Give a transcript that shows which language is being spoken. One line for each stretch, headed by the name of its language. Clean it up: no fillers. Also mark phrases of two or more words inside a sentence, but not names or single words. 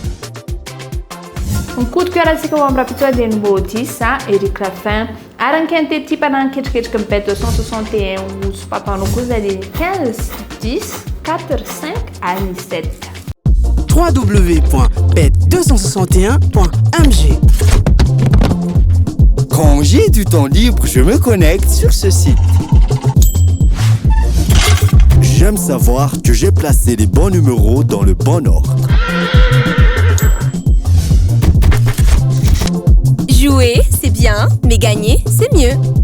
Malagasy: Ny kodiko arahantsika ho am'rapitsoa dia numéro 10 Eric Raffin ary ny quinte type ananketriketrika ny bet 261 ho sopapanao kosa dia ny 15 10 4 5 ary ny 7. www.bet261.mg.
French: Quand j'ai du temps libre, je me connecte sur ce site. J'aime savoir que j'ai placé les bons numéros dans le bon ordre. Jouer, c'est bien, mais gagner, c'est mieux.